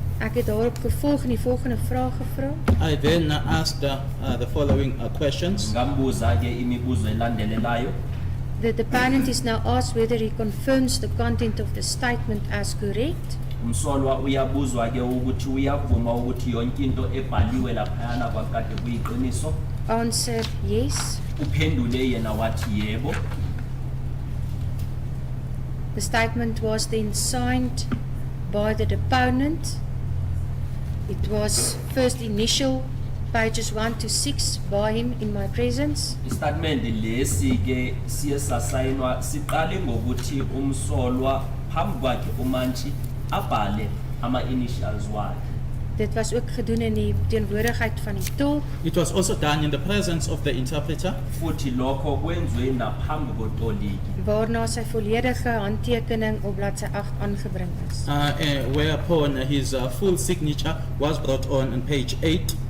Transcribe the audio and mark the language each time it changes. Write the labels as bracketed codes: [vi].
[af] Ek het daarop gevolg en die volgende vraag gevra. [en] I then asked the following questions. [zu] Ngambuza ke imibuzo elandelelayo. [en] The deponent is now asked whether he confirms the content of the statement as correct. [zu] Umsolwa uyabuzwa ke ukuthi uyavuma ukuthi yonke into ebhaliwe laphayana kwakade kuyiqiniso. [en] Answer, yes. [zu] Uphendule yena wathi yebo. [en] The statement was then signed by the deponent. It was first initial pages 1 to 6 by him in my presence. [zu] Istatement lesi ke siye sasayinwa siqale ngokuthi umsolwa phambi kwakhe uMantshi abhale ama-initials wakhe. [af] Dit was ook gedoen in die teenwoordigheid van die tolk. [en] It was also done in the presence of the interpreter. [zu] Futhi lokho kwenziwe naphambi kotoliki. [af] Waarna sy volledige handtekening op bladsy 8 aangebring is. [en] Whereupon his full signature was brought on page 8.